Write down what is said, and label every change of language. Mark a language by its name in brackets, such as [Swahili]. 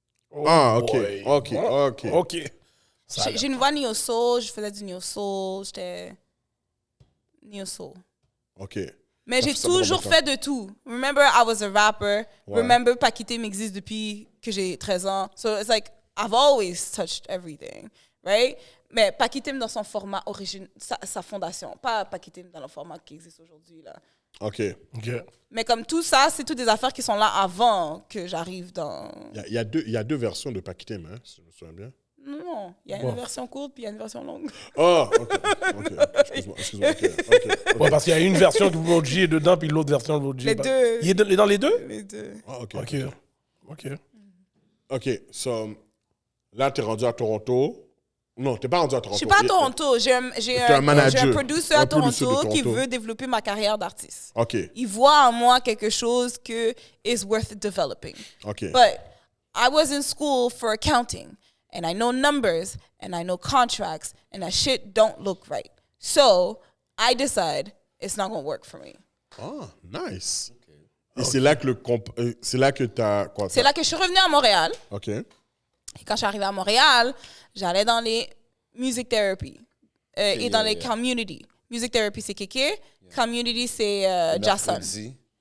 [French] OK. J'ai une voix neo-soul, je faisais du neo-soul, j'étais neo-soul. OK. Mais j'ai toujours fait de tout. [English] Remember, I was a rapper. [French] Ouais. Remember, Paquitim existe depuis que j'ai 13 ans. [English] So it's like, I've always touched everything, right? [French] Mais Paquitim dans son format sa fondation. Pas Paquitim dans le format qui existe aujourd'hui, là. OK. Mais comme tout ça, c'est toutes des affaires qui sont là avant que j'arrive dans... Il y a deux versions de Paquitim, hein, si je me souviens bien. Non, il y a une version courte puis il y a une version longue. Oh, OK. Excuse-moi. OK. Ouais, parce qu'il y a une version de Roger dedans, puis l'autre version de Roger. Les deux. Il est dans les deux? Les deux. Ah, OK. OK, so, là, tu es rendu à Toronto. Non, tu n'es pas rendu à Toronto. Je suis pas à Toronto. J'ai un manager. J'ai un producer à Un producer de Toronto qui Toronto. veut développer ma carrière d'artiste. OK. Il voit en moi quelque chose que [English] is worth developing. [French] OK. [English] But I was in school for accounting, and I know numbers, and I know contracts, and that shit don't look right. So I decide it's not going to work for me. Ah, nice. [French] Et c'est là que c'est là que tu as quoi? C'est là que je suis revenue à Montréal. OK. Et quand je suis arrivée à Montréal, j'allais dans les music therapy et dans les community. Music therapy, c'est Kéké. Community, c'est Jason. Mercredi.